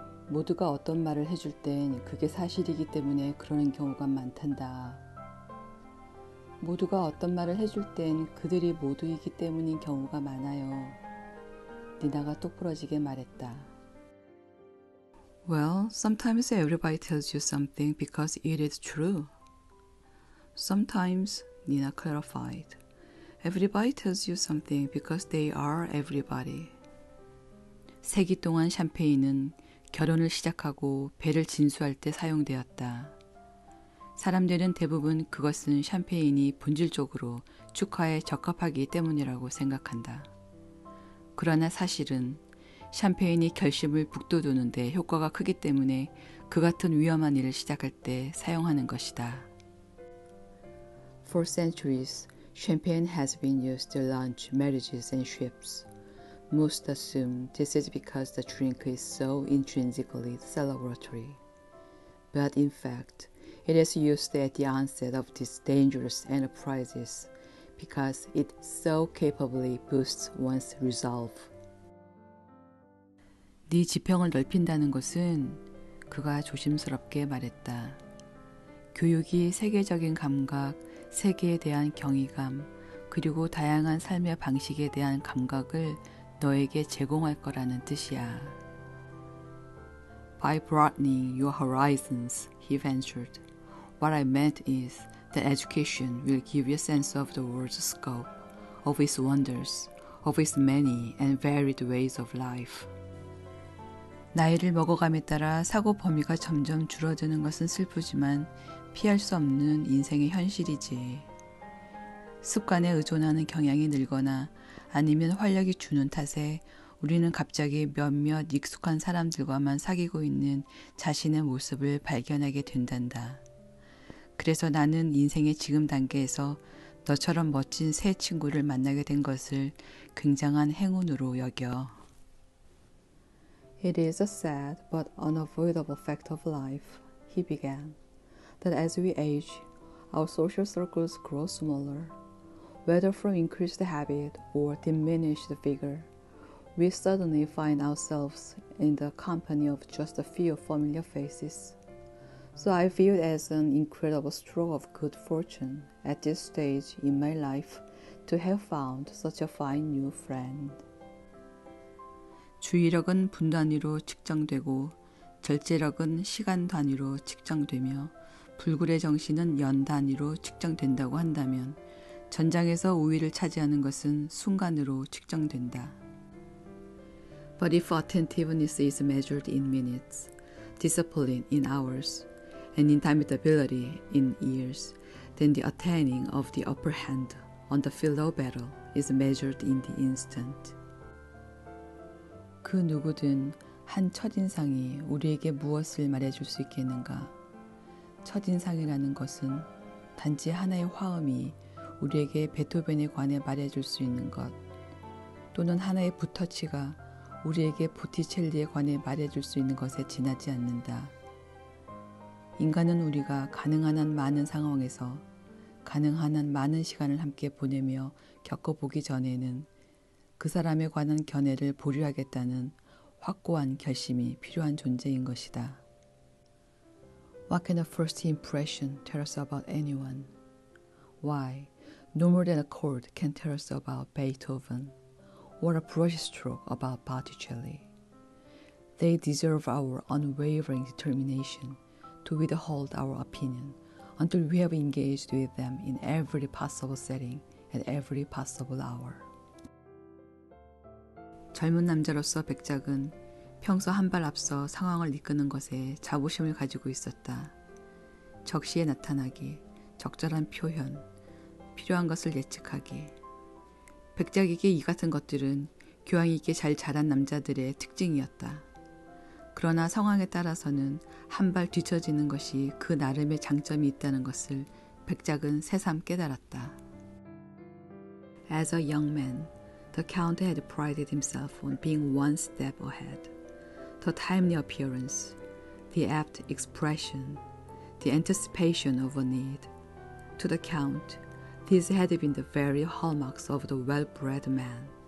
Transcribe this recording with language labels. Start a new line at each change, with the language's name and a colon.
Korean: 모두가 어떤 말을 해줄 땐 그게 사실이기 때문에 그러는 경우가 많단다. 모두가 어떤 말을 해줄 땐 그들이 모두이기 때문인 경우가 많아요. 니나가 똑부러지게 말했다.
English: Well, sometimes everybody tells you something because it is true. Sometimes, Nina clarified, everybody tells you something because they are everybody.
Korean: 세기 동안 샴페인은 결혼을 시작하고 배를 진수할 때 사용되었다. 사람들은 대부분 그것은 샴페인이 본질적으로 축하에 적합하기 때문이라고 생각한다. 그러나 사실은 샴페인이 결심을 북돋우는 데 효과가 크기 때문에 그 같은 위험한 일을 시작할 때 사용하는 것이다.
English: For centuries, champagne has been used to launch marriages and ships. Most assume this is because the drink is so intrinsically celebratory. But in fact, it is used at the onset of these dangerous enterprises because it so capably boosts one's resolve.
Korean: 네 지평을 넓힌다는 것은 그가 조심스럽게 말했다. 교육이 세계적인 감각, 세계에 대한 경이감, 그리고 다양한 삶의 방식에 대한 감각을 너에게 제공할 거라는 뜻이야.
English: By broadening your horizons, he ventured. What I meant is that education will give you a sense of the world's scope, of its wonders, of its many and varied ways of life.
Korean: 나이를 먹어감에 따라 사고 범위가 점점 줄어드는 것은 슬프지만 피할 수 없는 인생의 현실이지. 습관에 의존하는 경향이 늘거나 아니면 활력이 주는 탓에 우리는 갑자기 몇몇 익숙한 사람들과만 사귀고 있는 자신의 모습을 발견하게 된단다. 그래서 나는 인생의 지금 단계에서 너처럼 멋진 새 친구를 만나게 된 것을 굉장한 행운으로 여겨.
English: It is a sad but unavoidable fact of life, he began, that as we age, our social circles grow smaller. Whether from increased habit or diminished vigor, we suddenly find ourselves in the company of just a few familiar faces. So I view it as an incredible stroke of good fortune at this stage in my life to have found such a fine new friend.
Korean: 주의력은 분 단위로 측정되고 절제력은 시간 단위로 측정되며 불굴의 정신은 연 단위로 측정된다고 한다면 전장에서 우위를 차지하는 것은 순간으로 측정된다.
English: But if attentiveness is measured in minutes, discipline in hours, and indomitability in years, then the attaining of the upper hand on the field of battle is measured in the instant.
Korean: 그 누구든 한 첫인상이 우리에게 무엇을 말해줄 수 있겠는가? 첫인상이라는 것은 단지 하나의 화음이 우리에게 베토벤에 관해 말해줄 수 있는 것, 또는 하나의 붓터치가 우리에게 보티첼리에 관해 말해줄 수 있는 것에 지나지 않는다. 인간은 우리가 가능한 한 많은 상황에서 가능한 한 많은 시간을 함께 보내며 겪어보기 전에는 그 사람에 관한 견해를 보류하겠다는 확고한 결심이 필요한 존재인 것이다.
English: What can a first impression tell us about anyone? Why, no more than a chord can tell us about Beethoven, or a brushstroke about Botticelli. They deserve our unwavering determination to withhold our opinion until we have engaged with them in every possible setting at every possible hour.
Korean: 젊은 남자로서 백작은 평소 한 발 앞서 상황을 이끄는 것에 자부심을 가지고 있었다. 적시에 나타나기, 적절한 표현, 필요한 것을 예측하기. 백작에게 이 같은 것들은 교양 있게 잘 자란 남자들의 특징이었다. 그러나 상황에 따라서는 한 발 뒤처지는 것이 그 나름의 장점이 있다는 것을 백작은 새삼 깨달았다.
English: As a young man, the Count had prided himself on being one step ahead. The timely appearance, the apt expression, the anticipation of a need. To the Count, these had been the very hallmarks of the well-bred man.